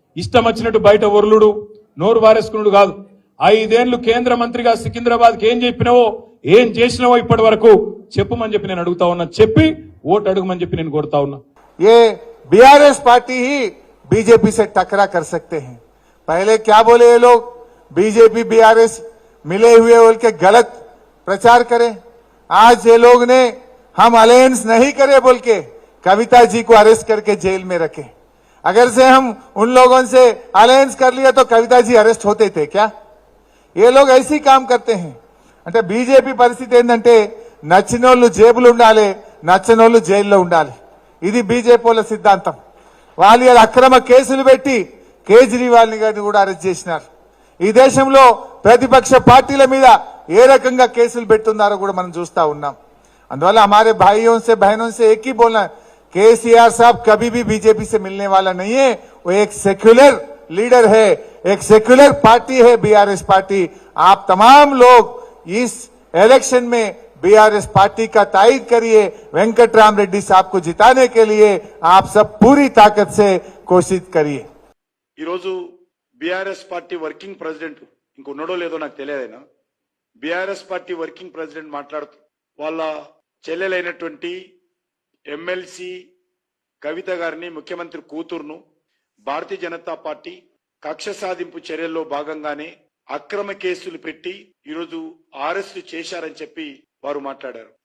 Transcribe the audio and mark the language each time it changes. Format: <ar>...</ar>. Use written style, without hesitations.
<te>ఇష్టం వచ్చినట్టు బయట ఒర్లుడు, నోరు వారేసుకున్నాడు కాదు. 5 ఏళ్లు కేంద్ర మంత్రిగా సికింద్రాబాద్కి ఏం చెప్పినావో, ఏం చేసినావో ఇప్పటి వరకు చెప్పమని చెప్పి నేను అడుగుతా ఉన్నా. చెప్పి ఓటు అడుగుమని చెప్పి నేను కోరుతా ఉన్నా.</te> <hi>ये बीआरएस पार्टी ही बीजेपी से टकरा कर सकते हैं. पहले क्या बोले ये लोग, बीजेपी बीआरएस मिले हुए बोल के गलत प्रचार करें. आज ये लोग ने हम अलायंस नहीं करे बोल के कविता जी को अरेस्ट करके जेल में रखे. अगर से हम उन लोगों से अलायंस कर लिया तो कविता जी अरेस्ट होते थे क्या? ये लोग ऐसी काम करते हैं.</hi> <te>అంటే బీజేపీ పరిస్థితి ఏంటంటే నచ్చినోళ్ళు జేబులు ఉండాలి, నచ్చనోళ్ళు జైల్లో ఉండాలి. ఇది బీజేపీల సిద్ధాంతం. వాళ్ళు అక్రమ కేసులు పెట్టి కేజ్రీవాల్ గారిని కూడా అరెస్ట్ చేసినారు. ఈ దేశంలో ప్రతిపక్ష పార్టీల మీద ఏ రకంగా కేసులు పెడుతున్నారో కూడా మనం చూస్తా ఉన్నాం.</te> <hi>అందువల్ల हमारे भाइयों से बहनों से एक ही बोलना, केसीआर साहब कभी भी बीजेपी से मिलने वाला नहीं है. वो एक सेक्युलर लीडर है, एक सेक्युलर पार्टी है बीआरएस पार्टी. आप तमाम लोग इस इलेक्शन में बीआरएस पार्टी का तायद करिए। वेंकटराम रेड्डी साहब को जिताने के लिए आप सब पूरी ताकत से कोशिश करिए।</hi> <te>ఈరోజు బీఆర్ఎస్ పార్టీ వర్కింగ్ ప్రెసిడెంట్ ఇంకొన్నడో లేదో నాకు తెలియదైనా బీఆర్ఎస్ పార్టీ వర్కింగ్ ప్రెసిడెంట్ మాట్లాడుతూ వాళ్ళ చెల్లెలైనటువంటి ఎమ్మెల్సీ కవిత గారిని ముఖ్యమంత్రి కూతురును భారతీయ జనతా పార్టీ కక్ష సాధింపు చర్యల్లో భాగంగానే అక్రమ కేసులు పెట్టి ఈరోజు అరెస్టు చేశారని చెప్పి వారు మాట్లాడారు.</te>